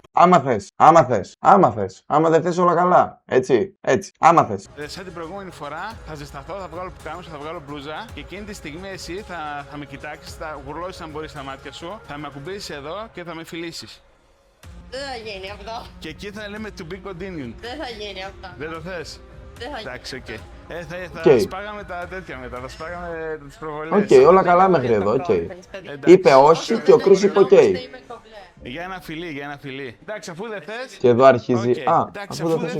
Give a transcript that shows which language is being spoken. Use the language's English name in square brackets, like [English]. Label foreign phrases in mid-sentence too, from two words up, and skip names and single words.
[Greek] Άμα θες. Άμα δεν θες όλα καλά. Έτσι. Άμα θες. Σαν την προηγούμενη φορά θα ζεσταθώ, θα βγάλω πουκάμισο, θα βγάλω μπλούζα και εκείνη τη στιγμή εσύ θα με κοιτάξεις, θα γουρλώσεις αν μπορείς τα μάτια σου, θα με ακουμπήσεις εδώ και θα με φιλήσεις. Δεν θα γίνει αυτό. Και εκεί θα λέμε [English] to be continued. [Greek] Δεν θα γίνει αυτό. Δεν το θες? Δεν θα γίνει. Εντάξει, οκ. Θα [English] Okay. [Greek] σπάγαμε τα τέτοια μετά, θα σπάγαμε τις προβολές. Οκ, όλα καλά μέχρι εδώ, οκ. Είπε όχι και ο Chris είπε οκ. Για ένα φιλί. Εντάξει, αφού δεν θες. Και εδώ αρχίζει. [English] Okay. [Greek] Α, εντάξει, αφού δεν θες, οκ.